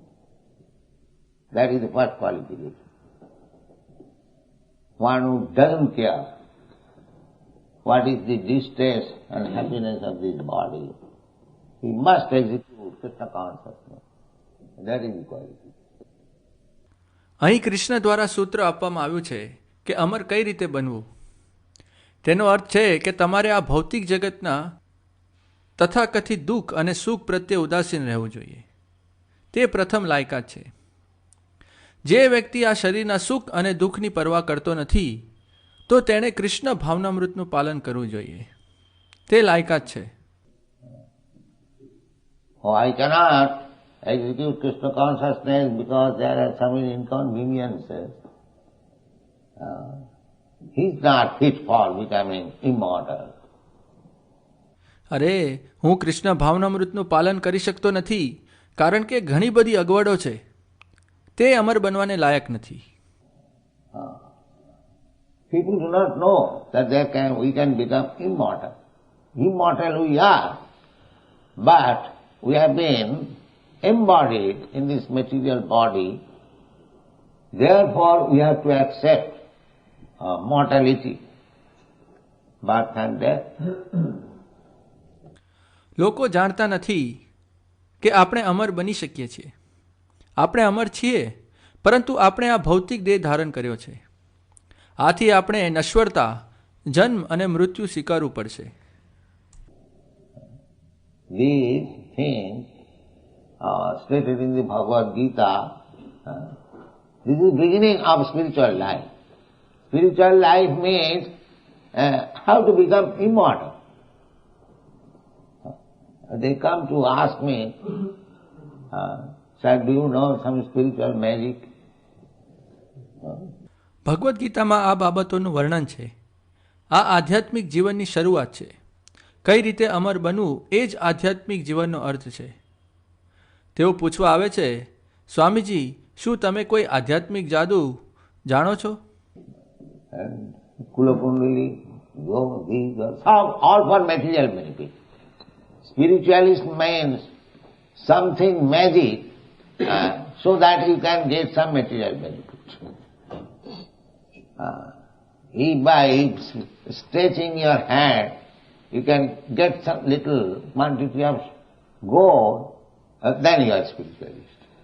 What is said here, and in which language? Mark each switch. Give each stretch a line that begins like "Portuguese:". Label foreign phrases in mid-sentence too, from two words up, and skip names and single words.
English: That is the first qualification. One who doesn't care what is the distress and happiness of this body, he must execute Krishna consciousness. That is equality.
Gujarati: અહીં કૃષ્ણ દ્વારા સૂત્ર આપવામાં આવ્યું છે કે અમર કઈ રીતે બનવું. તેનો અર્થ છે કે તમારે આ ભૌતિક જગતના તથાકથિત દુઃખ અને સુખ પ્રત્યે ઉદાસીન રહેવું જોઈએ. તે પ્રથમ લાયકાત છે. જે વ્યક્તિ આ શરીરના સુખ અને દુઃખની પરવા કરતો નથી તો તેણે કૃષ્ણ ભાવનામૃતનું પાલન કરવું જોઈએ. તે લાયકાત છે.
English: Oh, I cannot execute Krishna consciousness because there are some inconveniences. He is not fit for becoming immortal.
Gujarati: અરે, હું કૃષ્ણ ભાવનામૃતનું પાલન કરી શકતો નથી કારણ કે ઘણી બધી અગવડો છે. તે અમર બનવાને લાયક નથી.
English: People do not know that we can become immortal. Immortal we are, but we have been embodied in this material body. Therefore, we have to accept mortality, birth and death.
Gujarati: લોકો જાણતા નથી કે આપણે અમર બની શકીએ છીએ. આપણે અમર છીએ, પરંતુ આપણે આ ભૌતિક દેહ ધારણ કર્યો છે. આથી આપણે નશ્વરતા, જન્મ અને મૃત્યુ સ્વીકારવું પડશે.
English: These things stated in the Bhagavad Gita, this is beginning of spiritual life. Spiritual life means how to become immortal. They come to ask me, sir, do you know some spiritual magic?
Gujarati: ભગવદ્ ગીતામાં આ બાબતોનું વર્ણન છે. આ આધ્યાત્મિક જીવનની શરૂઆત છે. કઈ રીતે અમર બનવું એ જ આધ્યાત્મિક જીવનનો અર્થ છે. તેઓ પૂછવા આવે છે, સ્વામીજી, શું તમે કોઈ આધ્યાત્મિક જાદુ જાણો છો?
English: Kulakundali, all for material benefit. Spiritualist means something magic so that you can get some material benefit. If by stretching your hand you can get some little quantity of gold, then you are spiritualist.